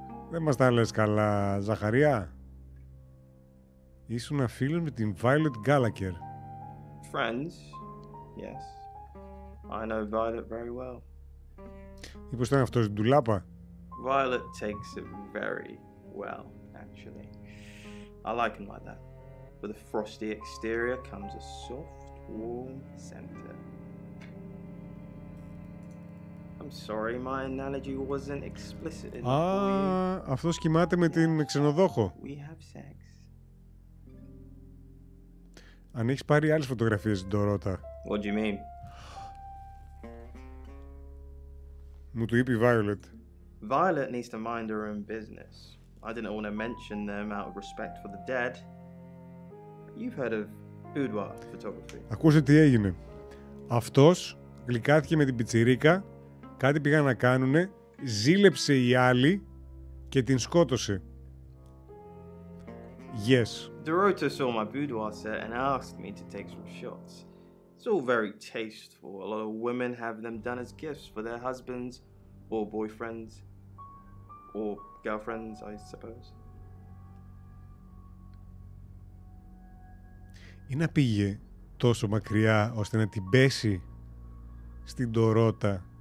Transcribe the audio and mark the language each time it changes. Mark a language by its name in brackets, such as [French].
[Greek] Δεν μας τα λες καλά, Ζαχαρία? Ήσουν φίλος με την Violet Gallagher. [English] Friends? Yes. I know Violet very well. [Greek] Μήπως ήταν αυτός την τουλάπα? [English] Violet takes it very well, actually. I like him like that. With a frosty exterior comes a soft, warm center. I'm sorry, my analogy wasn't explicit enough for you. [Greek] Αυτός κοιμάται με την ξενοδόχο. [English] We have sex. [Greek] Αν έχεις πάρει άλλες φωτογραφίες στην Dorota. [English] What do you mean? [Greek] Μου το είπε η Violet. [English] Violet needs to mind her own business. I didn't want to mention them out of respect for the dead. You've heard of boudoir photography. [Greek] Ακούσε τι έγινε. Αυτός γλυκάθηκε με την πιτσιρίκα, κάτι πήγαν να κάνουνε, ζήλεψε η άλλη και την σκότωσε. [English] Yes. DeRota saw my boudoir set and asked me to take some shots. It's all very tasteful. A lot of women have them done as gifts for their husbands or boyfriends or girlfriends, I suppose. [Greek] Ή να πήγε τόσο μακριά ώστε να την πέσει στην Dorota.